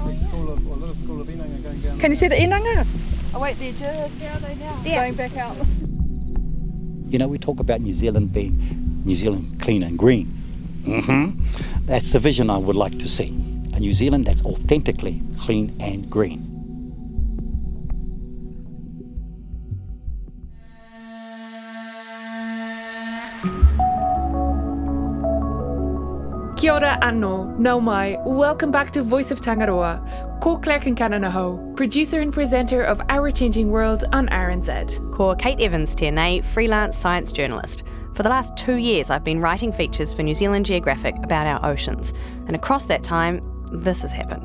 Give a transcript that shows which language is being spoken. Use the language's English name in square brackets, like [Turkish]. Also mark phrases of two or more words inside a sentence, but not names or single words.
[English] A little school of inanga going down. Can you see the inanga? Oh, wait, they're just... Where are they now? Yeah. Going back out. You know, we talk about New Zealand being New Zealand clean and green. That's the vision I would like to see. A New Zealand that's authentically clean and green. [Māori] Kia ora anō, nau mai, [English] welcome back to Voice of Tangaroa. Ko Claire Kincananaho, producer and presenter of Our Changing World on RNZ. [Māori] Ko Kate Evans tēnei, [English] freelance science journalist. For the last 2 years I've been writing features for New Zealand Geographic about our oceans. And across that time, this has happened.